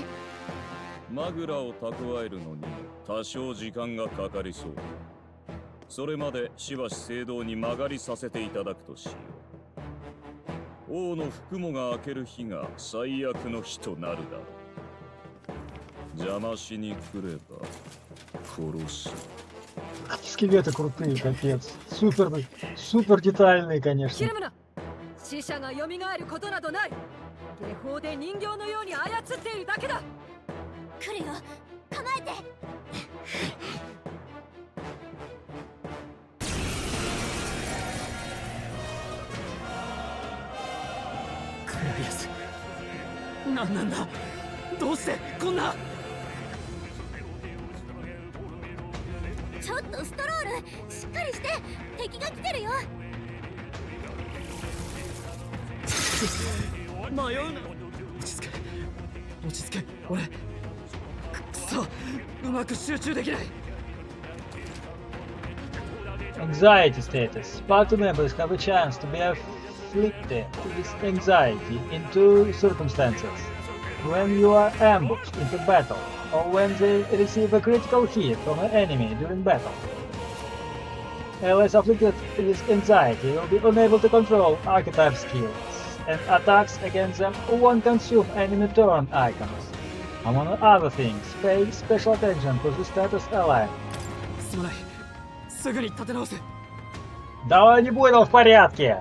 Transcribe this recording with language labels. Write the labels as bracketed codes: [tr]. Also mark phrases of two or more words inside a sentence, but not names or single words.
[ja] マグラを蓄えるのに多少時間がかかりそう。それまでしばし聖堂に曲がりさせていただくとしよう。王の服もが開ける日が最悪の日となるだろう。邪魔しに来れば殺す。 [ru] Скелеты крутые, капец. Супер детальные, конечно. [ja] ひるむな。死者が蘇ることなどない。下法で人形のように操っているだけだ。来るよ、構えて。グライアス、何なんだ。どうしてこんな。ちょっとストロール、しっかりして。敵が来てるよ。迷うな。落ち着け、落ち着け。俺くそ、うまく集中できない。 [en] Anxiety status. Party members have a chance to be afflicted with anxiety in two circumstances. When you are ambushed into battle, or when they receive a critical hit from an enemy during battle. Allies afflicted with anxiety will be unable to control archetype skills, and attacks against them won't consume enemy turn icons. Among other things, pay special attention to the status ally. [ja] すまない。すぐに立て直せ。 [ru] Давай не будем в порядке.